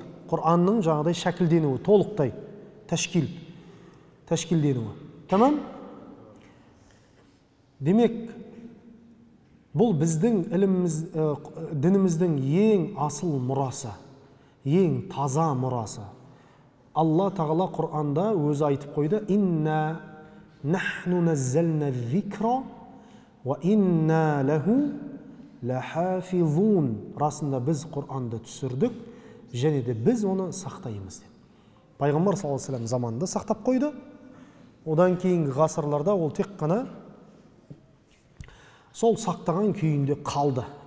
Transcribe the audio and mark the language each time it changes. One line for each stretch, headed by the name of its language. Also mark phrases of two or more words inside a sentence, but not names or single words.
Kazakh: Құранның жаңағыдай шәкілденуі, толықтай тәшкілденуі. Тамам? Демек, бұл біздің дініміздің ең асыл мұрасы, ең таза мұрасы. Алла тағала Құранда өзі айтып қойды:
Arabic: إنا نحن نزلنا الذكر وإنا له لحافظون».
Kazakh: Расында біз Құранды түсірдік, және де біз оны сақтаймыз деп. Пайғамбар
Arabic: صلى الله عليه وسلم
Kazakh: заманында сақтап қойды. Одан кейінгі ғасырларда ол тек қана сол сақтаған күйінде қалды.